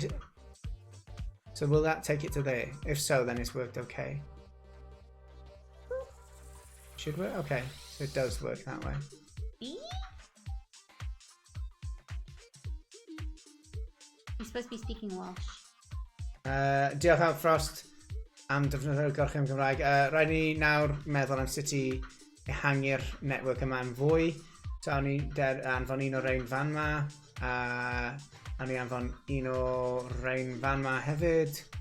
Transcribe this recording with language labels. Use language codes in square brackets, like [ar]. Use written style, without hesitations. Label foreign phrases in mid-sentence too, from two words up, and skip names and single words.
[en] So will that take it to there? If so, then it's worked okay. Should work? Okay, so it does work that way. You're supposed to be speaking Welsh. [cy] Diolch am Frost am defnyddio'r gorchem Gymraeg. Rhaid ni nawr meddwl am sut i ehangu'r network yma yn fwy. So awn ni anfon un o rein fan ma. Awn ni anfon un o rein fan ma hefyd.